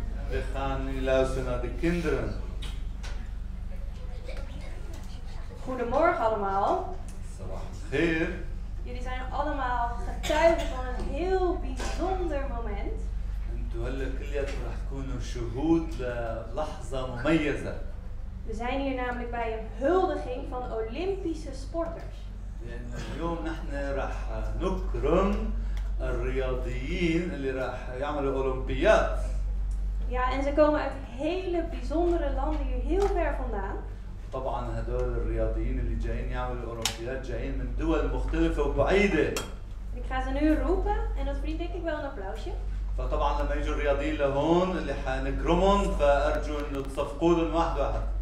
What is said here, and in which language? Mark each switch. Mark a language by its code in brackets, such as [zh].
[nl] We gaan nu luisteren naar de kinderen. Goedemorgen allemaal. [ar] Sabah al-khair. [nl] Jullie zijn allemaal getuigen van een heel bijzonder moment. [ar] انتوا هلا كلياتكم رح تكونوا شهود للحظة مميزة. [nl] We zijn hier namelijk bij een huldiging van Olympische sporters. [ar] لأن اليوم نحن رح نكرم الرياضيين اللي رح يعملوا أولمبياد. [nl] Ja, en ze komen uit hele bijzondere landen hier heel ver vandaan. [ar] طبعا هدول الرياضيين اللي جايين يعملوا الأولمبياد جايين من دول مختلفة وبعيدة. [nl] Ik ga ze nu roepen en dat verdient denk ik wel een applausje. [ar] فطبعا لما يجوا الرياضيين لهون اللي حنكرمهم فأرجو إنه تصفقوا لهم واحد واحد.